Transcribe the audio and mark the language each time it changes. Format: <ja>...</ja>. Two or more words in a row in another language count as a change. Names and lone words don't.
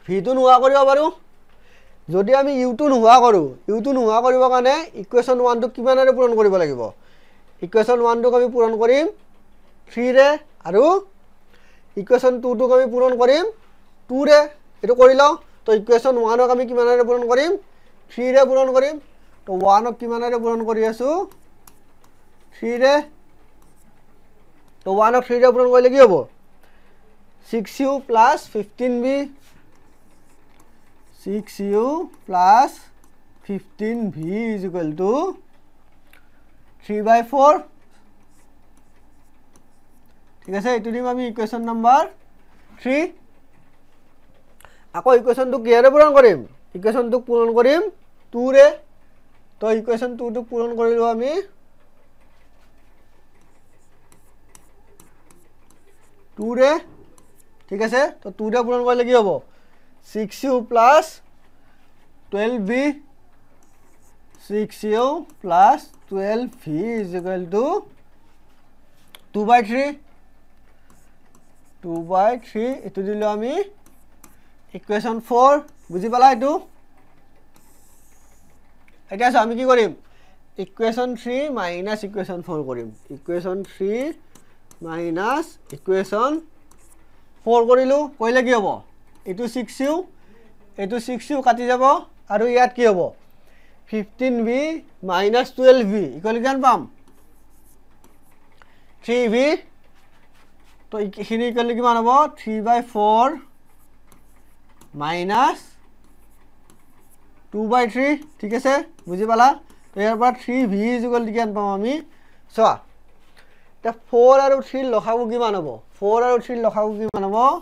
<as>টো নোহোৱা কৰিব পাৰো যদি আমি u টো নোহোৱা কৰিবৰ কাৰণে ইকুৱেশ্যন 1 টো কিমানৰে পূৰণ কৰিব লাগিব ইকুৱেশ্যন 1 টোক আমি পূৰণ কৰিম 3 ৰে আৰু ইকুৱেশ্যন 2 টোক আমি পূৰণ কৰিম 2 ৰে এটো কৰি লও তো ইকুৱেশ্যন 1 ক আমি কিমানৰে পূৰণ কৰিম 3 ৰে পূৰণ কৰিম তো 1 ক কিমানৰে পূৰণ কৰি আছো 3 ৰে তো 1 ক 3 ৰে পূৰণ কৰিলে কি হ'ব 6u plus 15b</as> <en>6u plus 15v is equal to 3/4</en> <as>ঠিক আছে এটো দিম আমি</as> <en>equation number 3</en> <as>আকৌ ইকুৱেশ্যন টো কিহেৰে পূৰণ কৰিম ইকুৱেশ্যন টো পূৰণ কৰিম 2 ৰে তো ইকুৱেশ্যন 2 টো পূৰণ কৰিলো আমি 2 ৰে ঠিক আছে তো 2 ৰে পূৰণ কৰিলে কি হ'ব</as> <en>6u plus 12v 6u plus 12v is equal to</en> <as>2/3 এটো দিলো আমি ইকুৱেশ্যন 4 বুজি পালা এটো এতিয়া আমি কি কৰিম</as> <en>equation 3 minus equation 4</en> <as>কৰিম</as> <en>equation 3 minus equation 4</en> <as>কৰিলো কইলে কি হ'ব এটো 6u কাটি যাব আৰু ইয়াত কি হ'ব</as> <en>15v minus 12v</en> <as>ইকুৱেল কিমান পাম 3v তো এখিনি ইকুৱেল কিমান হ'ব</as> <en>3/4 minus 2/3</en> <as>ঠিক আছে বুজি পালা তো ইয়াৰ পৰা 3v ইকুৱেল কিমান পাম আমি চোৱা তা 4 আৰু 3 লসাগু কিমান হ'ব 4 আৰু 3 লসাগু কিমান হ'ব</as>